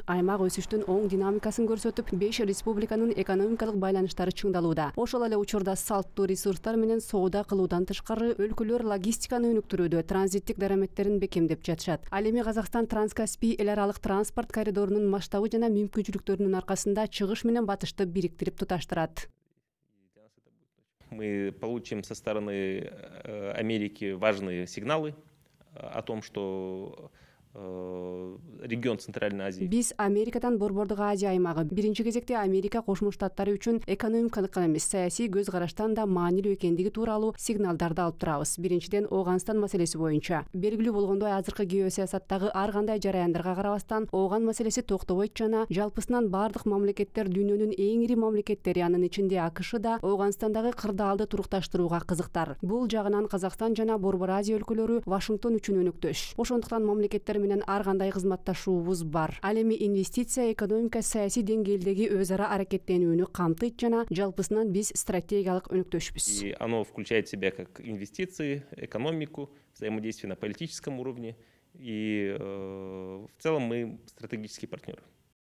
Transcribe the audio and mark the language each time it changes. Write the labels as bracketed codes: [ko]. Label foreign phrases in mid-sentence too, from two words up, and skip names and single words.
[ky] Аймак өсүштүн оң динамикасын көрсөтүп, 5 республиканын экономикалык байланыштары чыңдалууда. Ошол эле учурда салттуу ресурстар менен соода кылуудан тышкары өлкөлөр логистиканы өнүктүрүүдө транзиттик дараметтерин бекемдеп жатышат. Ал эми Казакстан Транскаспий эл аралык транспорт коридорунун масштабы жана мүмкүнчүлүктөрүнүн аркасында чыгыш менен батышты бириктирип туташтырат. [ru] Мы получим со стороны Америки важные сигналы о том, что регион Центральной Азии. [ky] Биз Америкадан Борбордук Азия аймагы биринчи кезекте Америка Кошмо Штаттары үчүн экономикалык гана эмес, саясий көз караштан да маанилүү экендиги тууралуу сигналдарды алып турабыз. Биринчиден, Ооганстан маселеси боюнча. Белгилүү болгондой, азыркы геосаясаттагы ар кандай жараяндарга карабастан, Ооган маселеси токтобойт жана жалпысынан бардык мамлекеттер дүйнөнүн эң ири мамлекеттери, анын ичинде АКШ да Оогандагы кырдаалды турукташтырууга кызыктар. Бул жагынан Казакстан жана Борбор Азия өлкөлөрү Вашингтон үчүн өнөктөш. Ошондуктан мамлекеттер менен ар кандай кызматташуубуз бар. Ал эми инвестиция, экономика, саясий деңгээлдеги өз ара аракеттенүүнү камтыйт жана жалпысынан биз стратегиялык өнөктөшпүз. [ru] И оно включает в себя как инвестиции, экономику, взаимодействие на политическом уровне. И в целом мы стратегические партнеры.